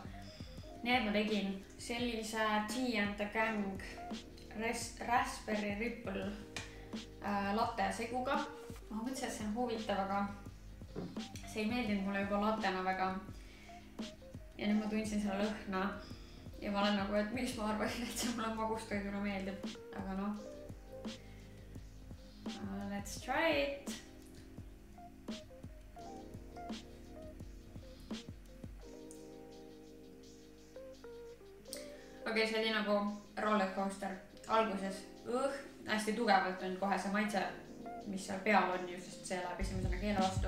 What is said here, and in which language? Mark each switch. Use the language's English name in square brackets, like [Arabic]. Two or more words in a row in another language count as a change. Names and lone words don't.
[Estonian] Need ma tegin sellise Tea and the Gang Raspberry Ripple latte seguga. Ma mõtlesin, et see on huvitav, aga see ei meeldinud mulle juba latena väga. Ja nüüd ma tundsin selle lõhna ja ma olen nagu, et miks ma arvasin, et see mulle magustoiduna meeldib. [English] Aga let's try it. [Estonian] Okei, see oli nagu rollercoaster alguses. Hästi tugevalt on kohe see maitse, mis seal peal on ju, sest see läheb esimesena keele vastu.